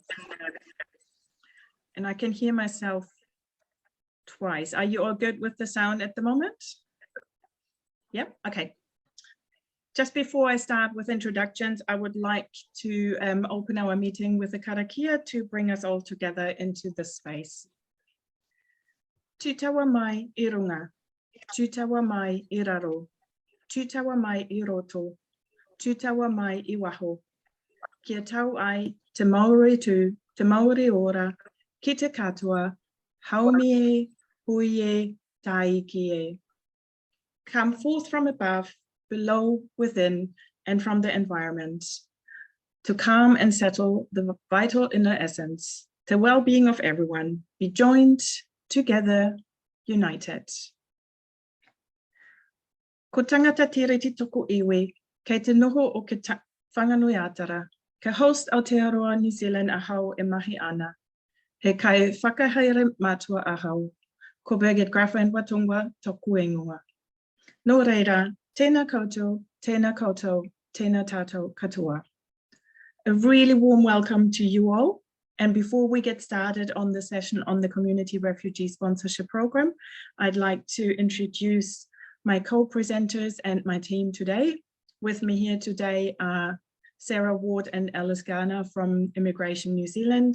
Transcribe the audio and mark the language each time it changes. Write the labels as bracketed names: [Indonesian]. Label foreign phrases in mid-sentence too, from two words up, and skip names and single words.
[English] And I can hear myself twice. Are you all good with the sound at the moment? Yep, okay. Just before I start with introductions, I would like to open our meeting with a karakia to bring us all together into this space. [Māori] Tūtawa mai I runga, tūtawa mai I raro, tūtawa mai I roto, tūtawa mai I waho. Kia tau ai te Māori tū, te Māori ora, ki te katoa, haumie, huie, taikie. [English] Come forth from above, below, within, and from the environment, to calm and settle the vital inner essence, the well-being of everyone, be joined, together, united. [Māori] Ko tangata tiriti toko iwi, kei te noho o ke whanganui atara, ka host Aotearoa New Zealand ahau e mahi ana, he kai whakahaere matua ahau, ko Birgit Graffa and Watungwa toku ingoa. No reira, tēnā koutou, tēnā tātou katoa. [English] A really warm welcome to you all. And before we get started on the session on the Community Refugee Sponsorship Program, I'd like to introduce my co-presenters and my team today. With me here today are Sarah Ward and Alice Garner from Immigration New Zealand.